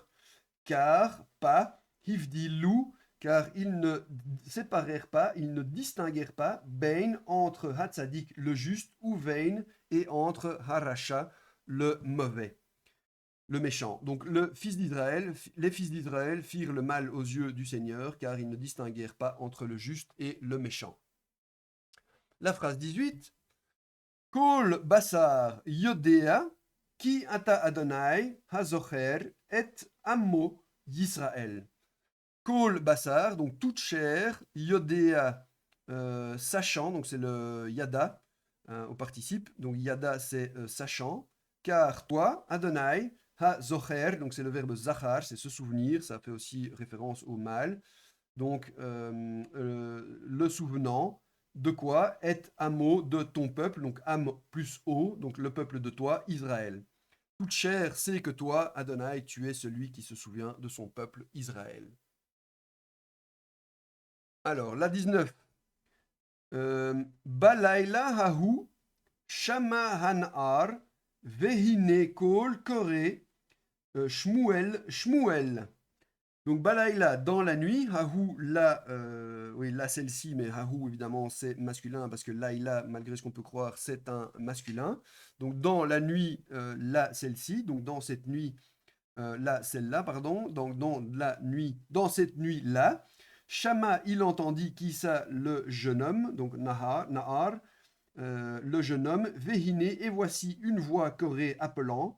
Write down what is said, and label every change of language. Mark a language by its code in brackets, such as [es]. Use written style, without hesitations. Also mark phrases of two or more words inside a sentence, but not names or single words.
[fr] Car, pas, hivdilou, car ils ne séparèrent pas, ils ne distinguèrent pas, bein, entre hatzadik, le juste, ou vein, et entre haracha, le mauvais. Le méchant. Donc les fils d'Israël firent le mal aux yeux du Seigneur, car ils ne distinguèrent pas entre le juste et le méchant. La phrase 18. [he] כל בשר יודע כי אתה אדוני הזוכר את עמו ישראל. כל בשר, [fr] donc toute chair, yodea, sachant, donc c'est le yada au participe, donc yada c'est sachant, car toi, [he] אדוני הזוכר, [fr] donc c'est le verbe zachar, c'est se souvenir, ça fait aussi référence au mal. Donc le souvenant de quoi? Est amo, de ton peuple, donc am plus o, donc le peuple de toi, Israël. Toute chair sait que toi, Adonai, tu es celui qui se souvient de son peuple Israël. Alors, la 19. [he] בלילה ההוא שמע הנער והנה קול קורא שמואל. [fr] Donc Balaïla dans la nuit, Hahou, là, oui, là celle-ci, mais Hahou évidemment c'est masculin parce que Laïla, malgré ce qu'on peut croire, c'est un masculin. Donc dans la nuit, là celle-ci, donc dans cette nuit, là celle-là, pardon, donc dans la nuit, dans cette nuit-là, Shama il entendit qui ça, le jeune homme, donc Nahar, le jeune homme, Véhiné, et voici une voix chorée appelant.